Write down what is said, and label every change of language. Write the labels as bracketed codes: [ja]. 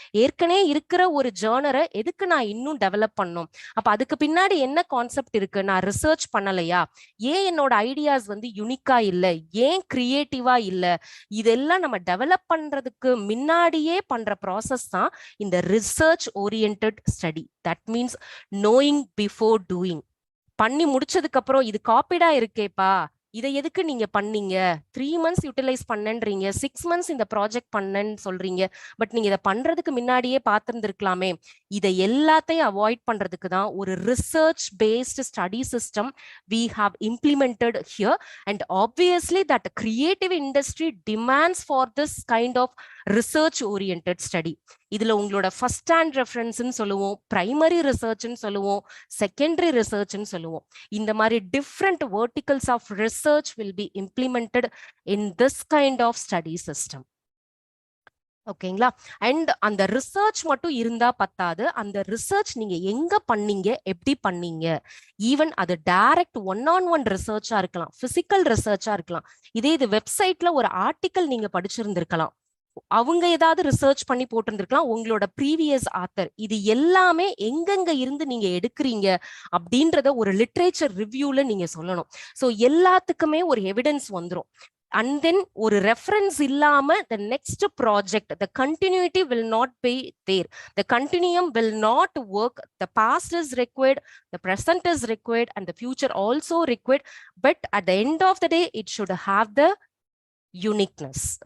[ta] ஏற்கனவே இருக்கிற ஒரு ஜேர்னரை எதுக்கு நான் இன்னும் டெவலப் பண்ணும், அப்ப அதுக்கு பின்னாடி என்ன கான்செப்ட் இருக்கு, நான் ரிசர்ச் பண்ணலையா, ஏன் என்னோட ஐடியாஸ் யூனிக்கா இல்லை, ஏன் கிரியேட்டிவா இல்லை, இதெல்லாம் நம்ம டெவலப் பண்றதுக்கு முன்னாடியே பண்ற ப்ராசஸ் தான் இந்த research oriented study. [en] That means knowing before doing. [ta] பண்ணி முடிச்சதுக்கு அப்புறம் இது காப்பிடா இருக்கேப்பா, இதை எதுக்கு நீங்க பண்ணீங்க, 3 months யூட்டிலைஸ் பண்ணன்றீங்க, 6 months இந்த ப்ராஜெக்ட் பண்ணன்னு சொல்றீங்க, பட் நீங்க இதை பண்றதுக்கு முன்னாடியே பார்த்திருந்திருக்கலாமே. இதை எல்லாத்தையும் அவாய்ட் பண்றதுக்கு தான் ஒரு [en] Research based study system we have implemented here, and obviously that creative industry demands for this kind of research oriented study. [ta] இதுல உங்களோட ஃபர்ஸ்ட் ஹேண்ட் ரெஃபரன்ஸ்ன்னு சொல்லுவோம், பிரைமரி ரிசர்ச்ன்னு சொல்லுவோம், செகண்டரி ரிசர்ச்ன்னு சொல்லுவோம். இந்த மாதிரி [en] Different verticals of research will be implemented in this kind of study system. [ta] ஓகேங்களா? And அந்த research மட்டும் இருந்தா பத்தாது, அந்த ரிசர்ச் நீங்க எங்க பண்ணீங்க, எப்படி பண்ணீங்க, ஈவன் அது டைரக்ட் 1-on-1 ரிசர்ச்சா இருக்கலாம், பிசிக்கல் ரிசர்ச்சா இருக்கலாம். இதே இது வெப்சைட்ல ஒரு ஆர்டிக்கல் நீங்க படிச்சிருந்திருக்கலாம், அவங்க ஏதாவது ரிசர்ச் பண்ணி போட்டிருந்திருக்கலாம், உங்களோட ப்ரீவியஸ் ஆத்தர், இது எல்லாமே எங்கெங்க இருந்து நீங்க எடுக்கிறீங்க அப்படின்றத ஒரு லிட்ரேச்சர் ரிவ்யூல நீங்க சொல்லணும். ஸோ எல்லாத்துக்குமே ஒரு எவிடன்ஸ் வந்துடும். [en] And then [ta] ஒரு ரெஃபரன்ஸ் இல்லாம [en] the next project, the continuity will not be there, the continuum will not work, the past is required, the present is required, and the future also required, but at the end of the day it should have the uniqueness.